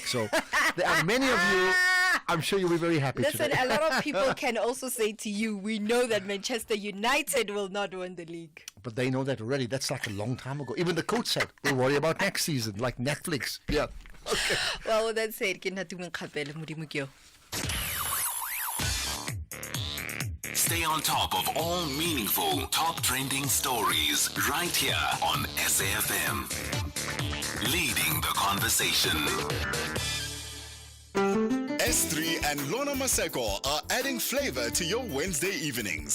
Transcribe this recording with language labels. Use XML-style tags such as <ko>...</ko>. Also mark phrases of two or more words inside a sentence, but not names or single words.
<en>So there are many of you, I'm sure you'll be very happy Listen, today. a lot of people can also say to you, we know that Manchester United will not win the league. But they know that already. That's like a long time ago. Even the coach said, we'll worry about next season, like Netflix. Yeah. Okay. Well, with that said,</en> <tn>ke nna tumeng kgapele, Modimo ke yo.</tn> <en>Stay on top of all meaningful, top trending stories right here on SAFM. Leading the conversation. S3 and Lorna Maseko are adding flavor to your Wednesday evenings.</en>